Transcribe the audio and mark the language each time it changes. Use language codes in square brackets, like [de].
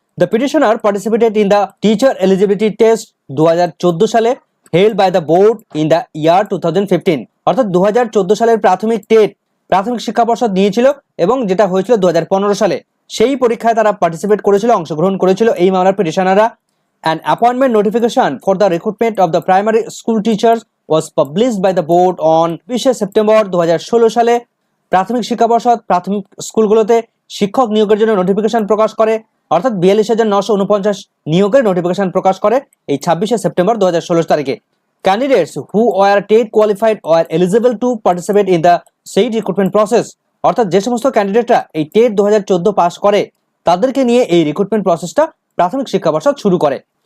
[en] the petitioner participated in the teacher eligibility test 2014 সালে held by the board in the year 2015, [bn] অর্থাৎ 2014 সালের প্রাথমিক TET প্রাথমিক শিক্ষা পর্ষদ নিয়েছিল এবং যেটা হয়েছিল 2015 সালে। সেই পরীক্ষায় তারা পার্টিসিপেট করেছিল, অংশগ্রহণ করেছিল এই মামলার পিটিশনাররা। [en] An appointment notification for the recruitment of the primary school teachers was published by the board on 20 [bn] September 2016 সালে। প্রাথমিক শিক্ষা পর্ষদ প্রাথমিক স্কুলগুলোতে শিক্ষক নিয়োগের জন্য নোটিফিকেশন প্রকাশ করে, অর্থাৎ 42,949 নিয়োগের নোটিফিকেশন প্রকাশ করে এই 26 সেপ্টেম্বর 2016 তারিখে। [en] Candidates who were TET qualified were eligible to participate in the said recruitment process, [bn] অর্থাৎ যে সমস্ত ক্যান্ডিডেটরা এই টেট 2014 পাস করে, তাদেরকে নিয়ে এই রিক্রুটমেন্ট প্রসেসটা প্রাথমিক শিক্ষা পর্ষদ শুরু করে।